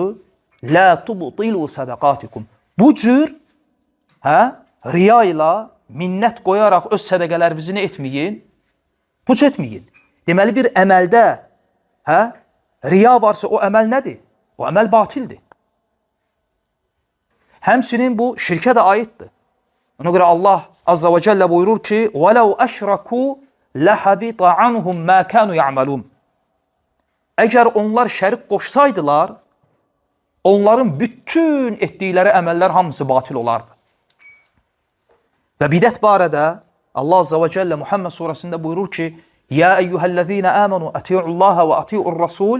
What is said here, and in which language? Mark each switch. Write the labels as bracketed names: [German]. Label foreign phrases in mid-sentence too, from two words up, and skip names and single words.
[Arabic] لا تبطلوا صدقاتكم. [Azerbaijani] Bu cür riya ilə minnət qoyaraq öz sədəqələrinizi nə etməyin? Puç etməyin. Deməli bir əməldə riya varsa o əməl nədir? O əməl batildir. Həmçinin bu şirkə də aiddir. Ona görə Allah [Arabic] عز وجل [Azerbaijani] buyurur ki, [Arabic] وَلَوْ أَشْرَكُوا لَحَبِطَ عَنْهُمْ مَا كَانُوا يَعْمَلُونَ. [Azerbaijani] Əgər onlar şərik qoşsaydılar, onların bütün etdikləri əməllər hamısı batil olardı. Və bidət barədə Allah [Arabic] عز وجل [Azerbaijani] Muhammed surəsində buyurur ki, [Arabic] يا أيها الذين آمنوا أطيعوا الله وأطيعوا الرسول.